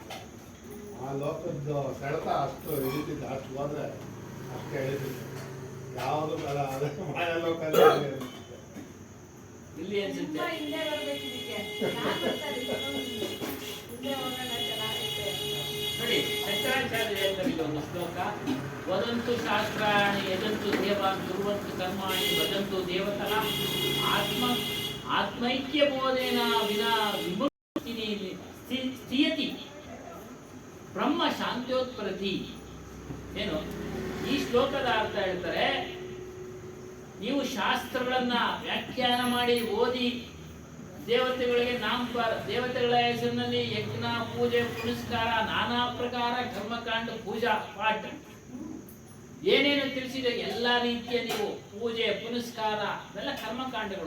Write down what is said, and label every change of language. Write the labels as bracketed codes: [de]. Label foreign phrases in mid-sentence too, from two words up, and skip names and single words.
[kn] ಆ ಲೋಕದ ಸೆಳೆತ ಅಷ್ಟು ಹಿಡಿತಿದ್ದ, ಅಷ್ಟು ಹೋದ್ರೆ ಅಷ್ಟು ಎಳಿತಿದ್ದೆ. ಯಾವುದು ಬರ ಅದೇ ಮಾಯಾ ಲೋಕ ಇಲ್ಲಿ ಅನ್ಸುತ್ತೆ ಹಿಂದೆ ಬರ್ಬೇಕು ಇದಕ್ಕೆ. ಹಿಂದೆ ಹೋಗೋಣ, ಚೆನ್ನಾಗೈತೆ ನೋಡಿ. ಶಂಕರಾಚಾರ್ಯ ಹೇಳ್ತಾರೆ ಒಂದು ಶ್ಲೋಕ, [sa] ವದಂತು ಶಾಸ್ತ್ರಾಣಿ ಯದಂತು ದೇವಾನ್ ಕುರ್ವಂತು ಕರ್ಮಾಣಿ ವದಂತು ದೇವತಃ ಆತ್ಮೈಕ್ಯ ಬೋಧೇನ ವಿನಾ ವಿಮುಕ್ತಿ ಸ್ಥಿಯತಿ ಬ್ರಹ್ಮ ಶಾಂತ್ಯೋತ್ಪತ್ತಿ. [kn] ಏನು ಈ ಶ್ಲೋಕದ ಅರ್ಥ ಹೇಳ್ತಾರೆ, ನೀವು ಶಾಸ್ತ್ರಗಳನ್ನ ವ್ಯಾಖ್ಯಾನ ಮಾಡಿ ಓದಿ, ದೇವತೆಗಳಿಗೆ ದೇವತೆಗಳ ಹೆಸರಿನಲ್ಲಿ ಯಜ್ಞ, ಪೂಜೆ, ಪುನಸ್ಕಾರ, ನಾನಾ ಪ್ರಕಾರ ಕರ್ಮಕಾಂಡ, ಪೂಜಾ ಪಾಠ ಏನೇನು ತಿಳಿಸಿದೆ ಎಲ್ಲಾ ರೀತಿಯ ನೀವು ಪೂಜೆ, ಪುನಸ್ಕಾರ ಇವೆಲ್ಲ ಕರ್ಮಕಾಂಡಗಳು.